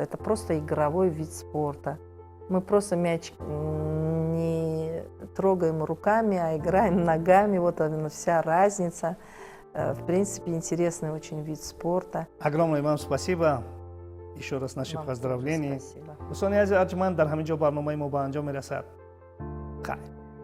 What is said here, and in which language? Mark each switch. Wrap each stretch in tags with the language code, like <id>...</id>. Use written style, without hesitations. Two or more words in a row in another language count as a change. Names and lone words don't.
<ru>Это просто игровой вид спорта. Мы просто мяч не трогаем руками, а играем ногами. Вот она вся разница. В принципе, интересный очень вид спорта. Огромное вам спасибо. Еще раз наши поздравления. Спасибо.</ru> <fa>دوستان عزیز ارجمند در همینجا برنامه ما به انجام میرسد. خیر.</fa>